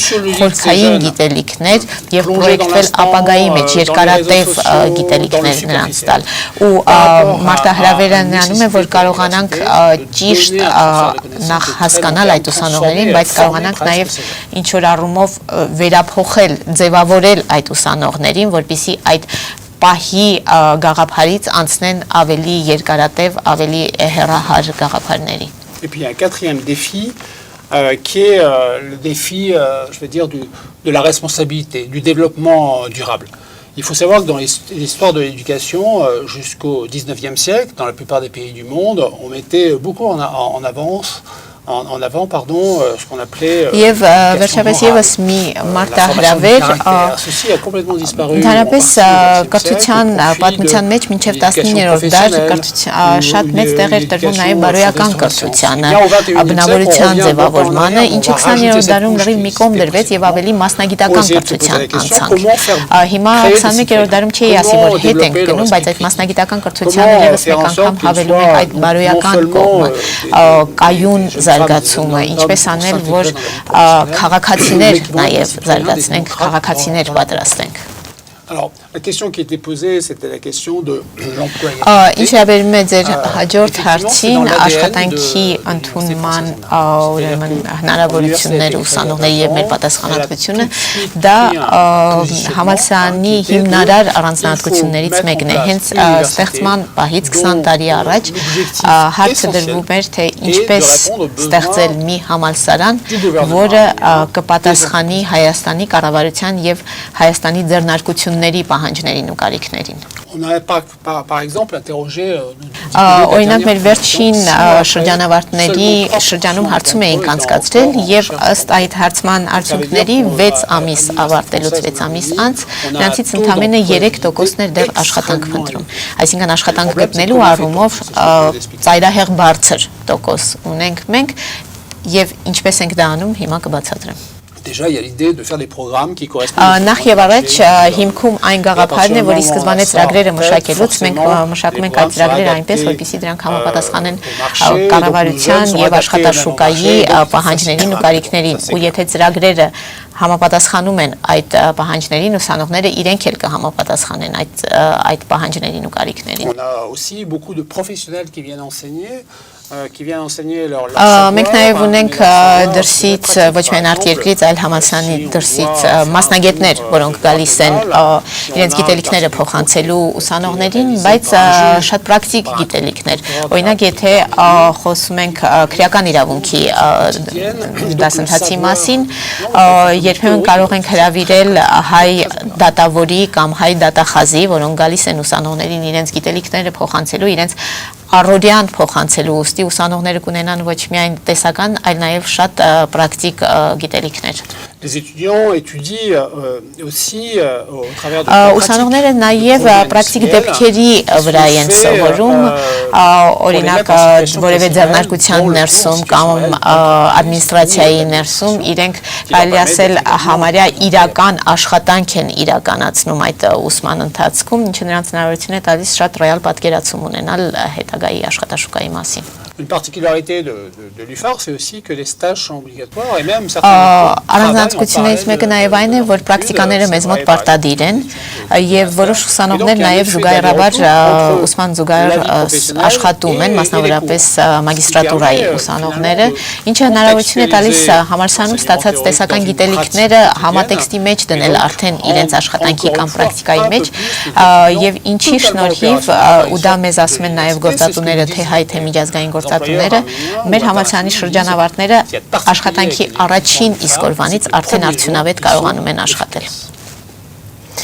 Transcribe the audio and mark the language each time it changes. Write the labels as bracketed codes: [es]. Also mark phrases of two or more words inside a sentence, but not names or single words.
[hy] խորքային գիտելիքներ եւ պրոյեկտվել ապագայի մեջ երկարատև գիտելիքներ նրանց տալ։ Ու մարտահրավերը նրանում է, որ կարողանանք ճիշտ նախ հասկանալ այդ ուսանողներին, բայց կարողանանք նաեւ ինչ որ առումով վերափոխել, ձևավորել այդ ուսանողներին, որպեսզի այդ պահի գաղափարից անցնեն ավելի երկարատև, ավելի հեռահար գաղափարների։ [fr] Et puis il y a un quatrième défi qui est le défi, je vais dire, de la responsabilité, du développement durable. Il faut savoir que dans l'histoire de l'éducation, jusqu'au 19e siècle, dans la plupart des pays du monde, on mettait beaucoup en avant, ce qu'on appelait [hy] Եվ վերջապես եւս մի մարտահրավեր [fr] ceci a complètement disparu. [hy] Դարապես կրթության պատմության մեջ մինչև 19-րդ դար շատ մեծ տեղ էր տրվում նաև բարոյական կրթությանը, բնավորության ձևավորմանը, ինչը 20-րդ դարում լրիվ մի կողմ դրվեց եւ ավելի մասնագիտական կրթության անցանք։ Հիմա 21-րդ դարում չի ասի, որ հետ ենք գնում, բայց այդ մասնագիտական կրթությանը եւս մեկ անգամ հավելում ենք այդ բարոյական կողմը, կայուն զարգացումը, ինչպես անել, որ քաղաքացիներ նաև զարգացնենք, քաղաքացիներ պատրաստենք։ [fr] Alors, la question qui était posée, c'était la question de l'employabilité. [hy] Ինչ վերաբերում է ձեր հաջորդ հարցին, աշխատանքի ընդունման ուրեմն հնարավորությունները ուսանողների եւ մեր պատասխանատվությունը, դա համալսարանի հիմնարար առանձնահատկություններից մեկն է։ Հենց ստեղծման պահից 20 տարի առաջ հարցը դրվում էր, թե ինչպես ստեղծել մի համալսարան, որը կպատասխանի Հայաստանի կառավարության եւ Հայաստանի ձեռնարկությունների պահանջներին ու կարիքներին։ [fr] On a par exemple interrogé [hy] Օրինակ մեր վերջին շրջանավարտների շրջանում հարցում էինք անցկացրել եւ ըստ այդ հարցման արդյունքների 6 ամիս ավարտելուց 6 ամիս անց նրանցից ընդամենը 3%-ն էր դեռ աշխատանք փնտրում։ Այսինքն աշխատանք գտնելու առումով ծայրահեղ բարձր տոկոս ունենք մենք եւ ինչպես ենք դա անում հիմա կբացատրեմ։ [fr] Déjà, il y a l'idée de faire des programmes qui correspondent. [hy] Նախ եւ առաջ հիմքում այն գաղափարն է, որ ի սկզբանե ծրագրերը մշակելուց մենք մշակում ենք այդ ծրագրերը այնպես, որպեսզի դրանք համապատասխանեն կառավարության եւ աշխատաշուկայի պահանջներին ու կարիքներին։ Ու եթե ծրագրերը համապատասխանում են այդ պահանջներին, ուսանողները իրենք էլ կհամապատասխանեն այդ պահանջներին ու կարիքներին։ [fr] On a aussi beaucoup de professionnels qui viennent enseigner. [hy] Մենք նաև ունենք դրսից ոչ միայն արտերկրից, այլ համալսարանի դրսից մասնագետներ, որոնք գալիս են իրենց գիտելիքները փոխանցելու ուսանողներին, բայց շատ պրակտիկ գիտելիքներ։ Օրինակ, եթե խոսում ենք քրեական իրավունքի դասընթացի մասին, երբեմն կարող ենք հրավիրել հայ դատավորի կամ հայ դատախազի, որոնք գալիս են ուսանողներին իրենց գիտելիքները փոխանցելու, իրենց առօրյան փոխանցելու, ուստի ուսանողները կունենան ոչ միայն տեսական, այլ նաև շատ պրակտիկ գիտելիքներ։ [fr] Les étudiants étudient aussi au travers de [hy] ուսանողները նաև պրակտիկ դեպքերի վրա են սովորում, օրինակ որևէ ձեռնարկության ներսում կամ ադմինիստրացիայի ներսում իրենք կարելի ասել համարյա իրական աշխատանք են իրականացնում այդ ուսման ընթացքում, ինչը նրանց հնարավորություն է տալիս շատ ռեալ պատկերացում ունենալ հետագայի աշխատաշուկայի մասին։ [fr] Une particularité de l'UFAR, c'est aussi que les stages sont obligatoires et même certains [hy] առանձնահատկություններից մեկը նաև այն է, որ պրակտիկաները մեզ մոտ պարտադիր են եւ որոշ ուսանողներ նաև զուգահեռաբար ուսման զուգահեռ աշխատում են, մասնավորապես մագիստրատուրայի ուսանողները, ինչը հնարավորություն է տալիս համալսարանում ստացած տեսական գիտելիքները համատեքստի մեջ դնել արդեն իրենց աշխատանքի կամ պրակտիկայի մեջ եւ ինչի շնորհիվ ու դա մեզ ասում են նաև գործատուները, թե հայ թե միջազգային գործատուները, մեր համալսարանի շրջանավարտները աշխատանքի առաջին իսկ օրվանից արդեն արդյունավետ կարողանում են աշխատել։